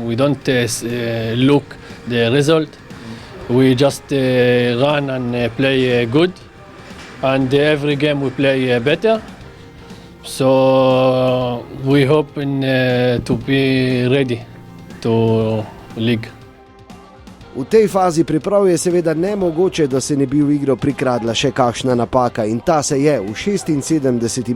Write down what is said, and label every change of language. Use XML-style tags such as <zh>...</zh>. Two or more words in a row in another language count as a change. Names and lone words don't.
<en>We don't look the result. We just run and play good. And every game we play better. So we hope to be ready to league.</en> <sl>V tej fazi priprav je seveda nemogoče, da se ne bi v igro prikradla še kakšna napaka, in ta se je v 76.</sl>